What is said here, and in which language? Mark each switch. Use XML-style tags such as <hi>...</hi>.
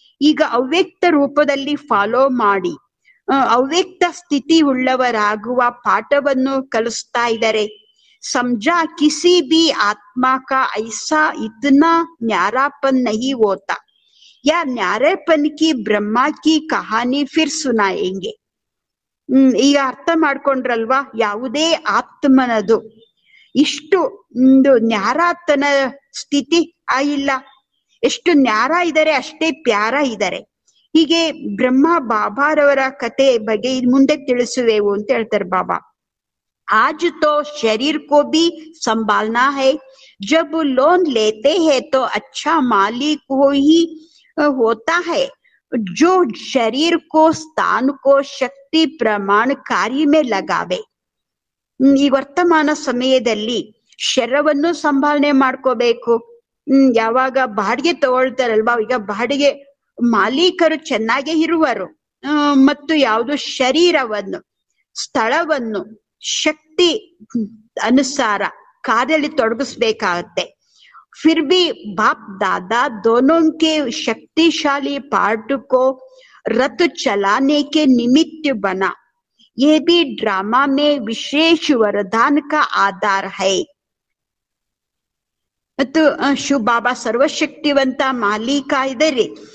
<kn>ಈಗ ಅವ್ಯಕ್ತ ರೂಪದಲ್ಲಿ ಫಾಲೋ ಮಾಡಿ ಅವ್ಯಕ್ತ ಸ್ಥಿತಿ ಉಳ್ಳವರಾಗುವ ಪಾಠವನ್ನು ಕಲಿಸ್ತಾ ಇದ್ದಾರೆ.</kn> <hi>समझा किसी भी आत्मा का ऐसा इतना न्यारापन नहीं होता या न्यारेपन की ब्रह्मा की कहानी फिर सुनाएंगे.</hi> <kn>ಈಗ ಅರ್ಥ ಮಾಡ್ಕೊಂಡ್ರಲ್ವಾ? ಯಾವುದೇ ಆತ್ಮನದು ಇಷ್ಟು ನ್ಯಾರಾತನ ಸ್ಥಿತಿ ಇಲ್ಲ. ಎಷ್ಟು ನ್ಯಾರ ಇದ್ದಾರೆ ಅಷ್ಟೇ ಪ್ಯಾರ ಇದ್ದಾರೆ. ಹೀಗೆ ಬ್ರಹ್ಮ ಬಾಬಾರವರ ಕತೆ ಬಗ್ಗೆ ಮುಂದೆ ತಿಳಿಸುವೆವು ಅಂತ ಹೇಳ್ತಾರೆ ಬಾಬಾ.</kn> <hi>आज तो शरीर को भी संभालना है. जब लोन लेते हैं तो अच्छा मालिक हो ही होता है जो शरीर को स्थान को शक्ति प्रमाण कार्य में लगावे.</hi> <kn>ಈ ವರ್ತಮಾನ ಸಮಯದಲ್ಲಿ ಶರೀರವನ್ನು ಸಂಭಾಲನೆ ಮಾಡ್ಕೋಬೇಕು. ಯಾವಾಗ ಬಾಡಿಗೆ ತಗೊಳ್ತಾರಲ್ವಾ, ಈಗ ಬಾಡಿಗೆ ಮಾಲೀಕರು ಚೆನ್ನಾಗೇ ಇರುವರು, ಮತ್ತು ಯಾವುದು ಶರೀರವನ್ನು ಸ್ಥಳವನ್ನು ಶಕ್ತಿ ಅನುಸಾರ ಕಾರ್ಯದಲ್ಲಿ ತೊಡಗಿಸ್ಬೇಕಾಗತ್ತೆ.</kn> <hi>फिर भी बाप दादा दोनों के शक्तिशाली पार्ट को रथ चलाने के निमित्त बना. ये भी ड्रामा में विशेष वरदान का आधार है.</hi> <kn>ಮತ್ತು ಶಿವ ಬಾಬಾ ಸರ್ವಶಕ್ತಿವಂತ ಮಾಲೀಕ ಇದ್ದಾರೆ.</kn>